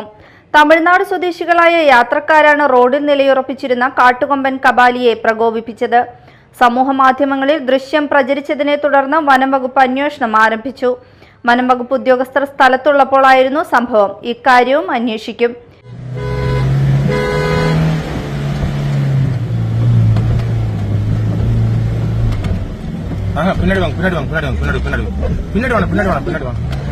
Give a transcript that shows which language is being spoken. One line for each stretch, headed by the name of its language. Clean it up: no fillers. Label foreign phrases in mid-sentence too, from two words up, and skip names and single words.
Malayalam: തമിഴ്നാട് സ്വദേശികളായ യാത്രക്കാരാണ് റോഡിൽ നിലയുറപ്പിച്ചിരുന്ന കാട്ടുകൊമ്പൻ കബാലിയെ പ്രകോപിപ്പിച്ചത്. സമൂഹ മാധ്യമങ്ങളിൽ ദൃശ്യം പ്രചരിച്ചതിനെ തുടർന്ന് വനം വകുപ്പ് അന്വേഷണം ആരംഭിച്ചു. വനം വകുപ്പ് ഉദ്യോഗസ്ഥർ സ്ഥലത്തുള്ളപ്പോഴായിരുന്നു സംഭവം. ഇക്കാര്യവും അന്വേഷിക്കും.
Tamil: பின்னாடி வாங்க பின்னாடி வாங்க பின்னாடி வாங்க பின்னாடி வாங்க பின்னாடி வாங்க பின்னாடி வாங்க பின்னாடி வாங்க